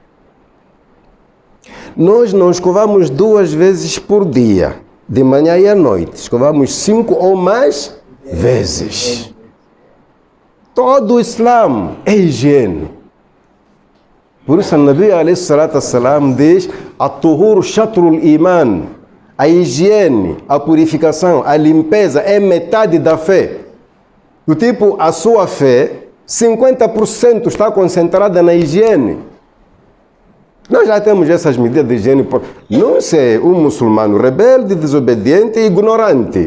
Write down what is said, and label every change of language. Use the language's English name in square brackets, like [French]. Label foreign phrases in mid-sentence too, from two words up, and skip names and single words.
[Portuguese] Nós não escovamos 2 vezes por dia, de manhã e à noite. Escovamos 5 ou mais vezes. Todo o Islã é higiene. Por isso, o Nabi [Arabic] عليه الصلاة والسلام [Portuguese] diz: [Arabic] "الطهور شطر الإيمان." [Portuguese] A higiene, a purificação, a limpeza é metade da fé. Do tipo, a sua fé, 50% está concentrada na higiene. Nós já temos essas medidas de higiene. Não ser um muçulmano rebelde, desobediente e ignorante.